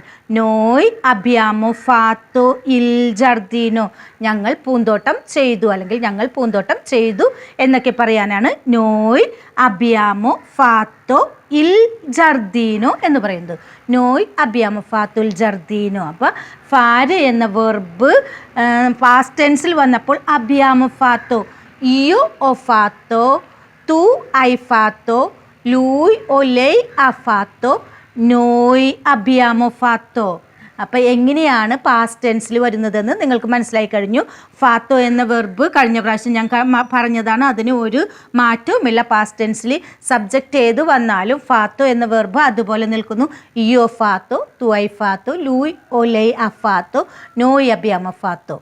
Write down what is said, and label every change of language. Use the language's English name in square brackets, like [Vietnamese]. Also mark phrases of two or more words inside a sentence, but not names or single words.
[Italian] noi abbiamo fatto il giardino, [Malayalam] ഞങ്ങൾ പൂന്തോട്ടം ചെയ്തു അല്ലെങ്കിൽ ഞങ്ങൾ പൂന്തോട്ടം ചെയ്തു എന്നൊക്കെ പറയാനാണ് [Italian] noi abbiamo fatto il giardino [Malayalam] എന്ന് പറയുന്നത്. [Italian] noi abbiamo fatto il giardino. [Malayalam] അപ്പോൾ ഫാരെ എന്ന വെർബ് പാസ്റ്റ് ടെൻസിൽ വന്നപ്പോൾ [Italian] abbiamo fatto, io ho fatto, tu hai fatto, lui o lei ha fatto, noi abbiamo fatto. [Malayalam] അപ്പോൾ എങ്ങനെയാണ് പാസ്റ്റ് ടെൻസിൽ വരുന്നതെന്ന് നിങ്ങൾക്ക് മനസ്സിലായി കഴിഞ്ഞു. ഫാത്തോ എന്ന വെർബ് കഴിഞ്ഞ പ്രാവശ്യം ഞാൻ പറഞ്ഞതാണ്, അതിന് ഒരു മാറ്റവുമില്ല. പാസ്റ്റ് ടെൻസിൽ സബ്ജക്റ്റ് ഏത് വന്നാലും ഫാത്തോ എന്ന വെർബ് അതുപോലെ നിൽക്കുന്നു. [Italian] io fatto, tu hai fatto, lui o lei ha fatto, noi abbiamo fatto.